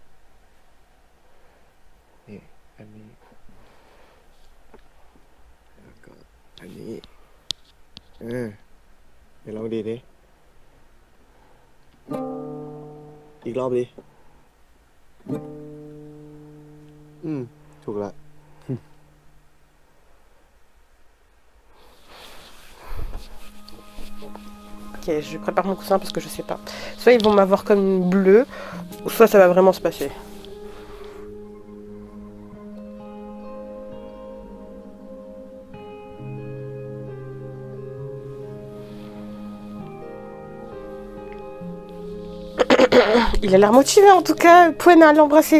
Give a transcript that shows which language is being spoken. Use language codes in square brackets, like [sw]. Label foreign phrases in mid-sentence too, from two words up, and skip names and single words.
[th] นี่ อันนี้ แล้วก็อันนี้ เดี๋ยวลองดีดดิ อีกรอบดิ ถูกละ [fr] Ok, je prépare mon coussin parce que je sais pas. Soit ils vont m'avoir comme une bleue, soit ça va vraiment se passer. Il a l'air motivé en tout cas, Poen à l'embrasser.